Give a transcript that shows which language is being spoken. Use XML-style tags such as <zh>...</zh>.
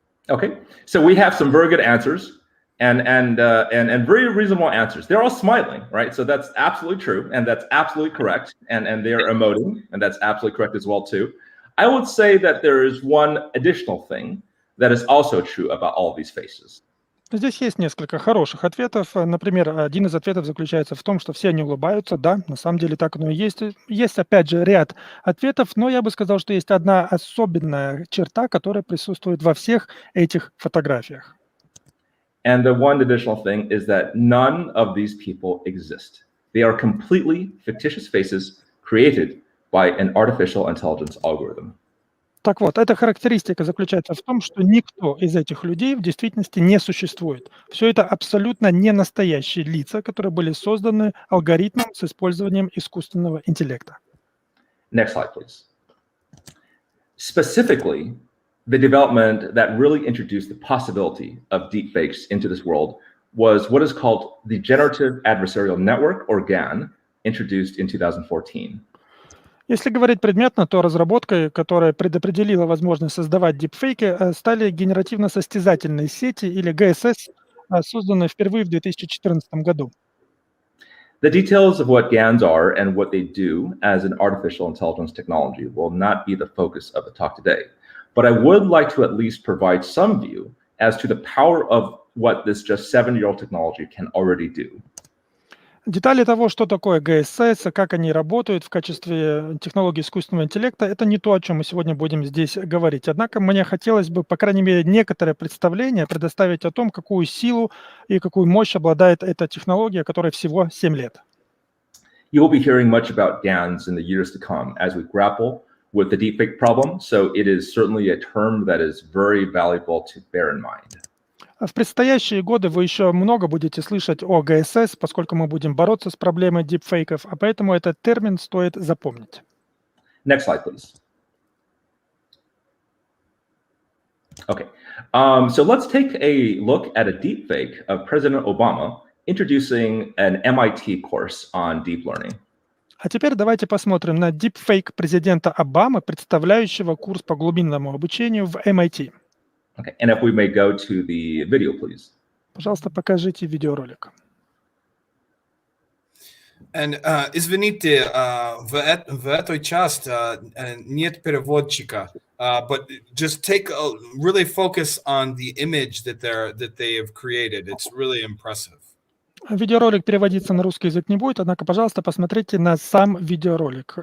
<en>Okay, so we have some very good answers and very reasonable answers. They're all smiling, right? So that's absolutely true, and that's absolutely correct. And they're emoting, and that's absolutely correct as well too. I would say that there is one additional thing that is also true about all of these faces.</en> <ru>Здесь есть несколько хороших ответов. Например, один из ответов заключается в том, что все они улыбаются. Да, на самом деле так оно и есть. Есть, опять же, ряд ответов, но я бы сказал, что есть одна особенная черта, которая присутствует во всех этих фотографиях.</ru> <en>And the one additional thing is that none of these people exist. They are completely fictitious faces created by an artificial intelligence algorithm.</en> <ru>Так вот, эта характеристика заключается в том, что никто из этих людей в действительности не существует. Все это абсолютно не настоящие лица, которые были созданы алгоритмом с использованием искусственного интеллекта.</ru> <en>Next slide, please. Specifically, the development that really introduced the possibility of deepfakes into this world was what is called the Generative Adversarial Network, or GAN, introduced in 2014.</en> <ru>Если говорить предметно, то разработкой, которая предопределила возможность создавать дипфейки, стали генеративно-состязательные сети или ГСС, созданные впервые в 2014 году.</ru> <en>The details of what GANs are and what they do as an artificial intelligence technology will not be the focus of the talk today. But I would like to at least provide some view as to the power of what this just 7-year-old technology can already do.</en> <ru>Детали того, что такое ГСС, как они работают в качестве технологии искусственного интеллекта, это не то, о чем мы сегодня будем здесь говорить. Однако мне хотелось бы, по крайней мере, некоторое представление предоставить о том, какую силу и какую мощь обладает эта технология, которой всего 7 лет.</ru> <en>You will be hearing much about GANs in the years to come as we grapple with the deepfake problem, so it is certainly a term that is very valuable to bear in mind.</en> <ru>В предстоящие годы вы еще много будете слышать о ГСС, поскольку мы будем бороться с проблемой дипфейков, а поэтому этот термин стоит запомнить.</ru> <en>Next slide, please. Okay, so let's take a look at a deepfake of President Obama introducing an MIT course on deep learning.</en> <ru>А теперь давайте посмотрим на дипфейк президента Обамы, представляющего курс по глубинному обучению в MIT.</ru> <en>Okay, and if we may go to the video, please.</en> <ru>Пожалуйста, покажите видеоролик.</ru> <en>And</en> <ru>извините, в этой части нет переводчика,</ru> <en>but just really focus on the image that they have created. It's really impressive.</en> <ru>Видеоролик переводиться на русский язык не будет, однако, пожалуйста, посмотрите на сам видеоролик.</ru>